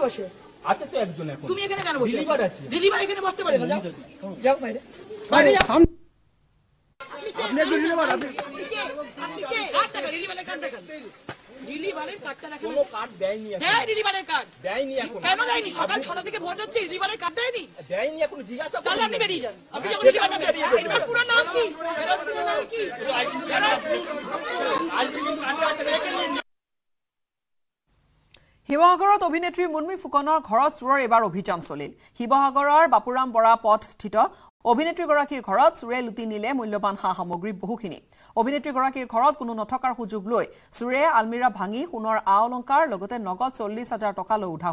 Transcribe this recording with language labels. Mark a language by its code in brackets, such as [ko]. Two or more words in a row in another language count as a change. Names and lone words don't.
[bn] বসে আচ্ছা তো একজন এখন তুমি এখানে কেন বসে ডেলিভার আছে ডেলিভার এখানে বসতে পারে না যাও বাইরে বাইরে যাও আপনি ডেলিভার আপনি কে কাট টাকা ডেলিভারের কার্ড দেখান ডেলিভারের কার্ডটা দেখান কোনো কার্ড দেয়নি এখন হ্যাঁ ডেলিভারের কার্ড দেয়নি এখন কেন দেয়নি সকাল 6টা থেকে ভোট হচ্ছে ডেলিভারের কার্ড দেয়নি দেয়নি এখন জিজ্ঞাসা করুন তাহলে আপনি বেরিয়ে যান আপনি যখন ডেলিভার বেরিয়ে যান এর পুরো নাম কি এর পুরো নাম কি [as] শিৱসাগৰত অভিনেত্ৰী মুনমি ফুকনৰ ঘৰত চুৰৰ এবাৰ অভিযান চলিল শিৱসাগৰৰ বাপুৰাম বৰা পথ স্থিত অভিনেত্ৰীগৰাকীৰ ঘৰত চুৰে লুটি নিলে মূল্যৱান সামগ্ৰী বহুখিনি অভিনেত্ৰীগৰাকীৰ ঘৰত কোনো নথকাৰ সুযোগ লৈ চুৰে আলমিৰা ভাঙি সোণৰ অলংকাৰ লগতে নগদ 40,000 টকা লৈ উঠা